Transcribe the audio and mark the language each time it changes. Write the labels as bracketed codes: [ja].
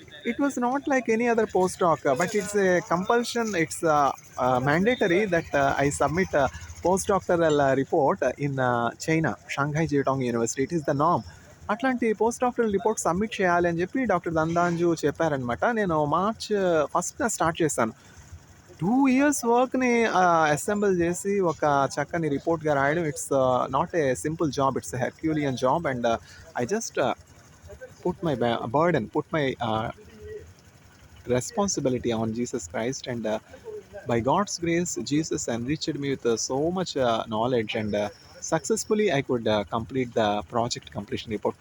[en] It was not like any other postdoc, but it's a compulsion, it's mandatory that I submit a postdoctoral report in China, Shanghai Jiatong University. It is the norm. [te] అట్లాంటి post doctoral report submit చేయాలి అని చెప్పి doctor దందాంజు చెప్పారనమాట. నేను March 1st start చేశాను. 2 years వర్క్ని assemble చేసి ఒక చక్కని రిపోర్ట్గా రాయడం, [en] It's not a simple job, it's a herculean job. And I just put my burden, put my responsibility on Jesus Christ, and by God's grace, Jesus enriched me with so much knowledge, and successfully I could complete the project completion report.